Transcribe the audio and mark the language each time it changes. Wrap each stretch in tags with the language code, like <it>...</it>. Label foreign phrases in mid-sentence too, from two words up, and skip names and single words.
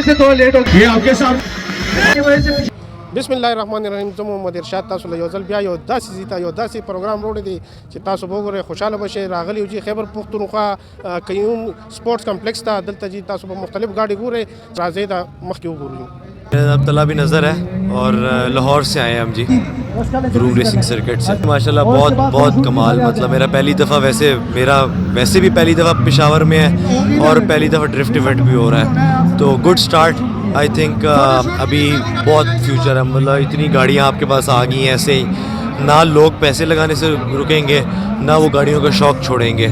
<ur>لیٹ ہو گیا آپ کے ساتھ.</ur> <ar>بسم الله الرحمن الرحیم.</ar> <ps>زه محمد ارشاد تاسو له یو ځل بیا یو داسې زیته یو داسې پروګرام وروړی دی چې تاسو به وګورئ خوشحاله به شئ. راغلی یو چې خیبر پښتونخوا قیوم سپورټس کمپلیکس ته دلته چې تاسو به مختلف گاډي ګورئ. راځئ دا مخکې وګورئ.</ps> <ur>میرا نام طلابی نظر ہے اور لاہور سے آئے ہیں ہم جی گروم ریسنگ سرکٹ سے. ماشاءاللہ بہت کمال. مطلب میرا ویسے بھی پہلی دفعہ پشاور میں ہے اور پہلی دفعہ ڈرفٹ ایونٹ بھی ہو رہا ہے, تو</ur> <en>good start. I think</en> <ur>ابھی بہت فیوچر ہے. مطلب اتنی گاڑیاں آپ کے پاس آ گئی ہیں, ایسے ہی نہ لوگ پیسے لگانے سے رکیں گے نہ وہ گاڑیوں کا شوق چھوڑیں گے.</ur>